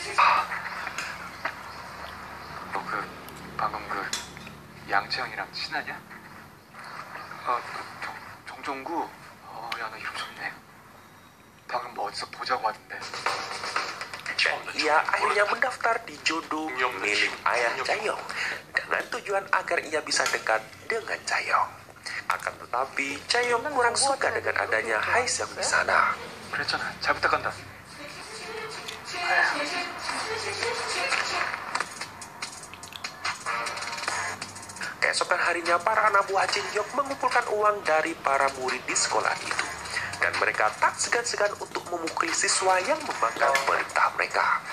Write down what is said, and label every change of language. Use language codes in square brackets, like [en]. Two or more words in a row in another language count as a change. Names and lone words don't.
[ko] 너 방금 양채영이랑 친하냐? 정종구. 야, 너 이름 좋네. 방금 뭐 어디서 보자고 하던데. [id] Dan ia akhirnya mendaftar di jodoh milik ayah Chaeyoung dengan tujuan agar ia bisa dekat dengan Chaeyoung. Akan tetapi, Chaeyoung kurang suka dengan adanya Haeseong di sana. [ko] 그랬잖아. 잘 부탁한다. [id] Keesokan harinya, para anak buah Jin Hyuk mengumpulkan uang dari para murid di sekolah itu. Dan mereka tak segan-segan untuk memukuli siswa yang membangkang perintah mereka.